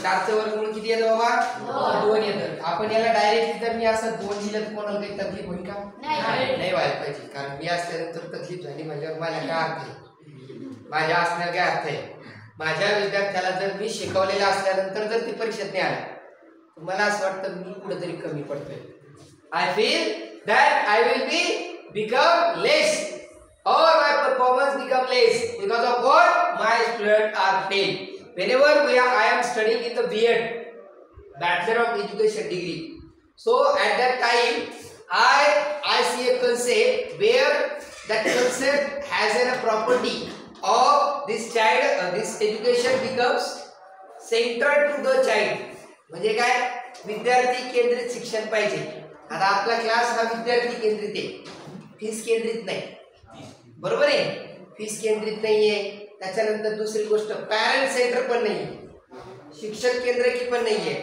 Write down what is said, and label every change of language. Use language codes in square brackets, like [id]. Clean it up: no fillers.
[mr] 4 चं वर्गमूळ किती येतं बाबा, 2 येतं. आपण याला डायरेक्टली जर मी असं 2 दिलं तर कोणाला काही तकलीफ होईल का? नाही व्हायला पाहिजे. कारण मी असल्यानंतर तकलीफ झाली म्हणजे माझ्या काय अर्थ आहे, माझ्या असण्याला काय अर्थ आहे. माझ्या विद्यार्थ्याला जर मी शिकवलेलं असल्यानंतर जर ती परीक्षेत नाही आला, मला असं वाटतं मी कुठेतरी कमी पडतोय. [en] I feel that I will be become less or my performance become less because of what my students are fail. Whenever I am studying in the B.Ed, Bachelor of Education degree, so at that time I see a concept where that concept has a property of this child, this education becomes centered to the child. [mr] म्हणजे काय, विद्यार्थी केंद्रित शिक्षण पाहिजे. आता आपला class हा विद्यार्थी केंद्रित आहे, फीस केंद्रित नाही. बरोबर आहे, फीस केंद्रित नाहीये. त्याच्यानंतर दुसरी गोष्ट पॅरेंट सेंटर पण नाहीये, शिक्षक केंद्रित पण नाहीये.